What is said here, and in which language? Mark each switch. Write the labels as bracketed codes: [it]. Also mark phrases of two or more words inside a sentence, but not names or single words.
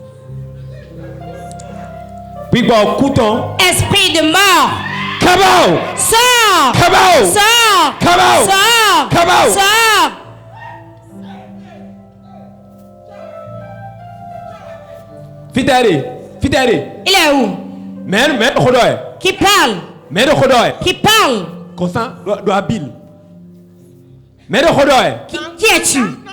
[fr] Esprit de mort. [en] Come out. [fr] Sors. [en] Come out. [fr] Sors. [en] Come out. [fr] Sors. [en] Come out. [fr] Sors. Fidèle. Il est où? Qui parle? Qui parle? Qui es-tu?